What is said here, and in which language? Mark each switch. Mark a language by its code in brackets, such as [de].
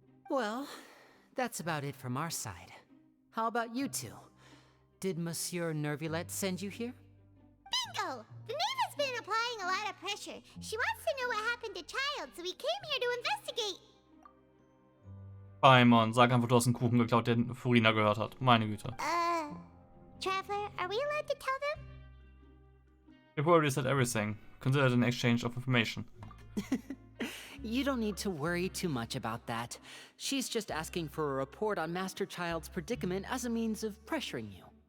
[en] Well, that's about it from our side. How about you two? Did Monsieur Nervulette send you here? Bingo! The maid has been applying a lot of pressure. She wants to know what happened to Child, so we came here to investigate. [de] Paimon, sag einfach, du hast einen Kuchen geklaut, den Furina gehört hat. Meine Güte. [en] Traveler, are we allowed to tell them? We've already said everything. Consider it an exchange of information. You don't need to worry too much about that. She's just asking for a report on Master Child's predicament as a means of pressuring you.